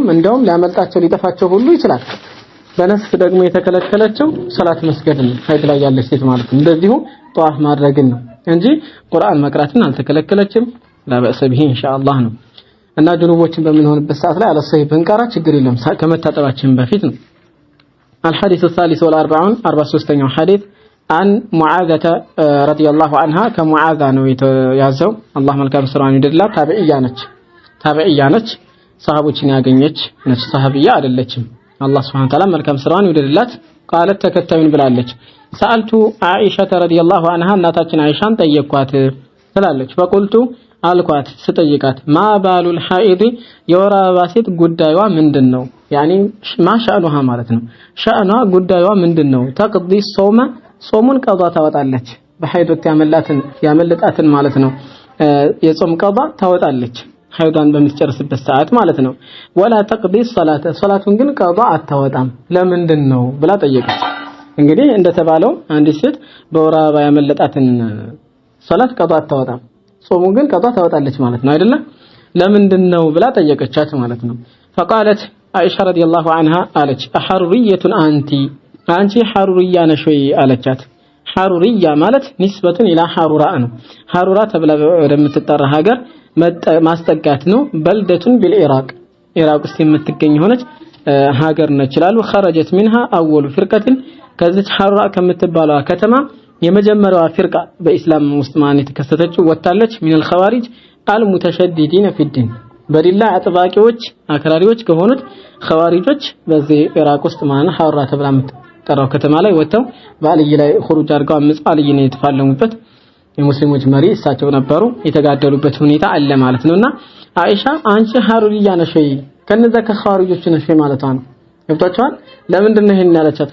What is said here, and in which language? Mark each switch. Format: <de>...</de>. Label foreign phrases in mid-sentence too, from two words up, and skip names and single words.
<am>እንደውም ሊያመልጣቸው ሊጠፋቸው ሁሉ ይችላል በነፍስ ደግሞ የተከለከለቸው ሶላት መስገድ ነው ሀይድ ላይ ያለች ሴት ማለት ነው እንደዚሁ ጧፍ ማድረግን ነው እንጂ ቁርአን መቅራትን አልተከለከለችም</am> <ar>لا بأس به إن شاء الله</ar> <am>ነው እና ጁኑቦችን በመንሆንበት ሰዓት ላይ አለሰይ ብንቀራ ችግር የለም ከመታጠባችን በፊት ነው</am> <ar>الحديث الثالث والأربعون 43 حديث عن معاذة رضي الله عنها كمعاذة</ar> <am>ነው የተያዘው አላህ መልካም ስራን ይደልላት ታበዕያ ነች ሰሃቦችን ያገኘች ነች ሰሃቢያ አይደለችም አላህ</am> <ar>سبحانه وتعالى</ar> <am>መልካም ስራን ይደልላት قالت ተከታዩን ብላለች</am> <ar>سألت عائشة رضي الله عنها</ar> <am>እናታችን አይሻን ጠየቅኳት ትላለች فقلت አልኳት ስጠይቃት</am> <ar>ما بال الحائض</ar> <am>የወራባ ሴት ጉዳዩዋ ምንድነው ያኒ ማሻአሉሃ ማለት ነው ሻአኗ ጉዳዩዋ ምንድነው ተቅዲ ጾሙን ቀዷ ታወጣለች በሐይዶት ያመለጣትን ማለት ነው የጾም ቀዷ ታወጣለች ሐይዷን በምትጨርስበት ሰዓት ማለት ነው</am> <ar>ولا تقضي</ar> <am>ሶላቱን ግን ቀዷ አታወጣም ለምንድነው ብላ ጠየቀች እንግዲህ እንደተባለው አንዲት ሴት በወራባ ያመለጣትን ሶላት ቀዷ አታወጣም ጾሙ ግን ቀዷ ታወጣለች ማለት ነው አይደለ ለምንድነው ብላ ጠየቀቻት ማለት ነው</am> <ar>فقالت عائشة رضي الله عنها قالت حرورية</ar> <am>አንቺ ሐሩሪያ ነሽ ወይ አለቻት ሐሩሪያ ማለት</am> <ar>نسبة إلى حروراء</ar> <am>ነው ሐሩራ ተብላ ወደምትጠራ ሀገር ማስጠጋት ነው በልደቱን بالعراق ኢራቅ ውስጥ የምትገኝ ሆነች ሀገር ነች ይላሉ</am> <ar>خرجت منها اول فرقه</ar> <am>ከዚች ሐሩራ ከምትባለው ከተማ የመጀመሪያዋ ፍርቃ በእስላም ውስጥ ማን የተከሰተችው ወጣለች</am> <ar>من الخوارج المتشددين في الدين</ar> <am>በዲላ አጥባቂዎች አክራሪዎች ከሆኑት ኸዋሪጆች በዚህ ኢራቅ ውስጥ ማን ሐሩራ ተብላ የምትጠራው ከተማ ላይ ወጣው በአልይ ላይ ኹሩጅ አድርገው አምጽ አልይን የተፋለሙበት የሙስሊሞች መሪ እሳቸው ነበሩ የተጋደሉበት ሁኔታ አለ ማለት ነውና አይሻ አንቺ ሐሩሪያ ነሽ ከነዛ ከኸዋሪጆች ነሽ ማለት ነው ገብቷቸዋል ለምንድነው ይሄን ያለቻት</am>